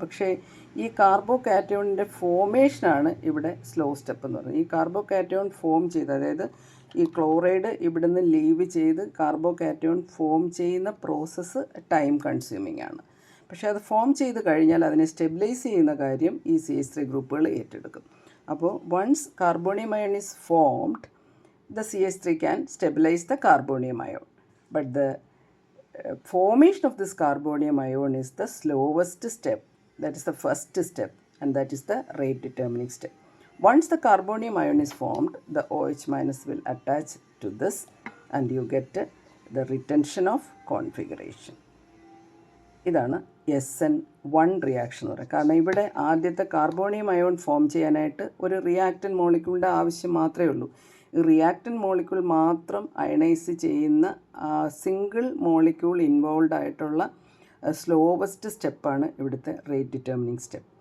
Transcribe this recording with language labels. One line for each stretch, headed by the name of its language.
Malayalam: പക്ഷേ ഈ കാർബോ കാറ്റയോണിൻ്റെ ഫോമേഷനാണ് ഇവിടെ സ്ലോ സ്റ്റെപ്പ് എന്ന് പറയുന്നത്. ഈ കാർബോ കാറ്റയോൺ ഫോം ചെയ്ത്, അതായത് ഈ ക്ലോറൈഡ് ഇവിടുന്ന് ലീവ് ചെയ്ത് കാർബോ കാറ്റയോൺ ഫോം ചെയ്യുന്ന പ്രോസസ്സ് ടൈം കൺസ്യൂമിംഗ് ആണ്. പക്ഷേ അത് ഫോം ചെയ്ത് കഴിഞ്ഞാൽ അതിനെ സ്റ്റെബിലൈസ് ചെയ്യുന്ന കാര്യം ഈ CH3 ഗ്രൂപ്പുകൾ ഏറ്റെടുക്കും. അപ്പോൾ
English: Once carbonium ion is formed, the CH3 can stabilize the carbonium ion, but the formation of this carbonium ion is the slowest step. That is the first step, and that is the rate determining step. Once the carbonium ion is formed, the OH minus will attach to this and you get the retention of configuration.
Malayalam: ഇതാണ് SN1 reaction എന്ന് പറയുന്നത്. കാരണം ഇവിടെ ആദ്യത്തെ carbonium ion form ചെയ്യാനായിട്ട് ഒരു reactant മോളിക്യൂളിൻ്റെ ആവശ്യം മാത്രമേ ഉള്ളൂ. ഈ റിയാക്റ്റൻ മോളിക്യൂൾ മാത്രം അയണൈസ് ചെയ്യുന്ന സിംഗിൾ മോളിക്യൂൾ ഇൻവോൾവ് ആയിട്ടുള്ള സ്ലോവസ്റ്റ് സ്റ്റെപ്പാണ് ഇവിടുത്തെ റേറ്റ് ഡിറ്റർമിനിങ് സ്റ്റെപ്പ്.